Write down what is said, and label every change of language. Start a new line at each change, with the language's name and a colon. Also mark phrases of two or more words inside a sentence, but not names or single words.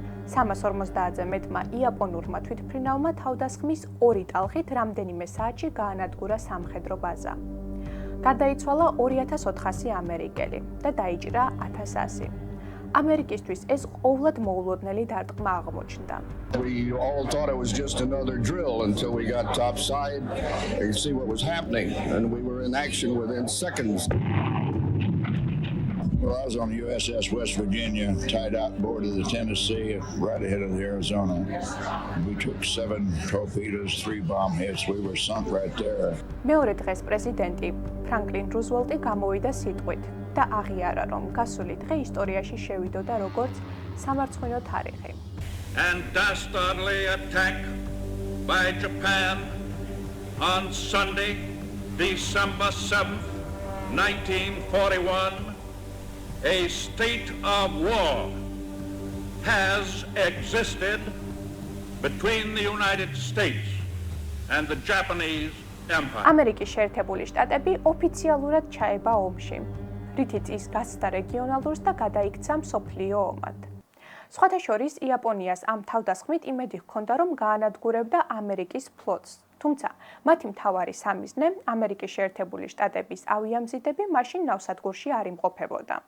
Georgian: 350-ზე მეტმა იაპონურმა თვითმფრინავმა თავდასხმის 2 ტალღით რამდენიმე საათში გაანადგურა სამხედრო ბაზა. გარდაიცვალა 2,400 ამერიკელი და დაიჭრა 1,100. ამერიკისთვის ეს ყოვლად მოულოდნელი დარტყმა აღმოჩნდა.
English: We all thought it was just another drill until we got topside and see what was happening, and we were in action within seconds. Well, I was on the USS West Virginia, tied out board of the Tennessee, right ahead of the Arizona. We took 7 torpedoes, 3 bomb hits. We were sunk right there.
Georgian: მეორე დღეს პრეზიდენტი ფრანკლინ რუზველტი გამოვიდა სიტყვით და აღიარა, რომ გასული დღე ისტორიაში შევიდოდა როგორც სამარცხვინო თარიღი.
English: And dastardly attack by Japan on Sunday, December 7th, 1941. A state of war has existed between the United States and the Japanese Empire.
Georgian: ამერიკის შეერთებული შტატები ოფიციალურად ჩაება ომში, რითიც ის გასცდა რეგიონალურს და გადაიქცა მსოფლიო ომად. სხვათა შორის იაპონიას ამ თავდასხმით იმედი ჰქონდა, რომ გაანადგურებდა ამერიკის ფლოტს. თუმცა მათი მთავარი სამიზნე, ამერიკის შეერთებული შტატების ავიამზიდები, მაშინ ნავსადგურში არ იმყოფებოდა.